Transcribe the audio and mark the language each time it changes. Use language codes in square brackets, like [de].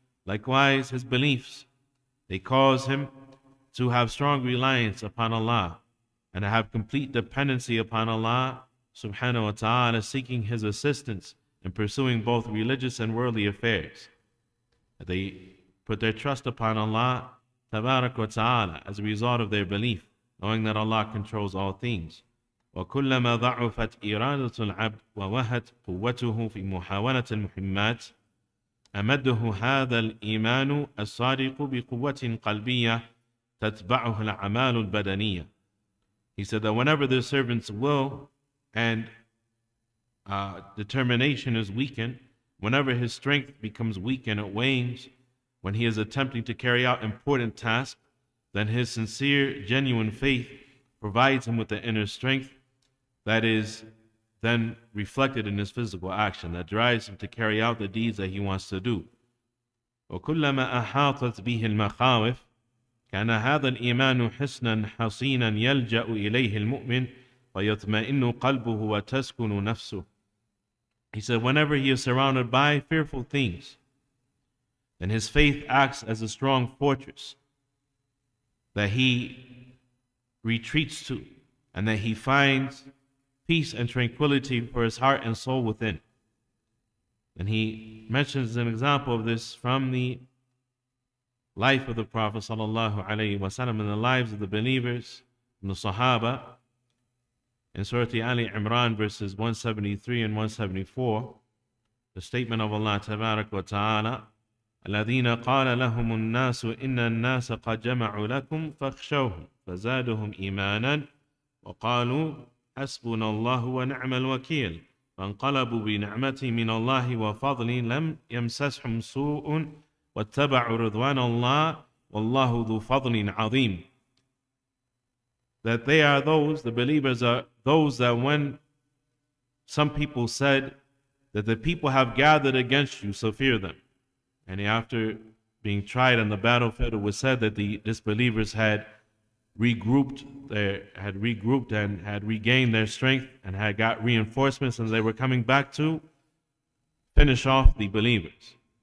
[en] Likewise, his beliefs, they cause him to have strong reliance upon Allah and to have complete dependency upon Allah subhanahu wa ta'ala, seeking his assistance in pursuing both religious and worldly affairs. They put their trust upon Allah tabarak wa ta'ala as a result of their belief, knowing that Allah controls all things. [ar] وَكُلَّمَا ضَعُفَتْ إِرَادَةُ الْعَبْدِ وَوَهَتْ قُوَّتُهُ فِي مُحَاوَلَةِ الْمُحِمَّاتِ أمده هذا الإيمان الصادق بقوة قلبية تتبعه الأعمال البدنية. [en] He said that whenever the servant's will and determination is weakened, whenever his strength becomes weak and it wanes, when he is attempting to carry out important tasks, then his sincere, genuine faith provides him with the inner strength that is then reflected in his physical action, that drives him to carry out the deeds that he wants to do. [ar] وكلما أحاطت به المخاوف كان هذا الإيمان حصنا حصينا يلجأ إليه المؤمن فيطمئن قلبه وتسكن نفسه. [en] He said, whenever he is surrounded by fearful things, then his faith acts as a strong fortress that he retreats to, and that he finds peace and tranquility for his heart and soul within. And he mentions an example of this from the life of the Prophet sallallahu alaihi wasallam and the lives of the believers and the Sahaba. In Surah Ali Imran verses 173 and 174, the statement of Allah tabarak wa ta'ala, [ar] الذين قال لهم الناس إن الناس قد جمعوا لكم فاخشوهم فزادهم إيمانا وقالوا حسبنا الله ونعم الوكيل فانقلبوا بنعمة من الله وفضل لم يمسسهم سوء واتبعوا رضوان الله والله ذو فضل عظيم. [en] That they are those, the believers are those that when some people said that the people have gathered against you, so fear them. And after being tried on the battlefield, it was said that the disbelievers had regrouped and had regained their strength and had got reinforcements, and they were coming back to finish off the believers.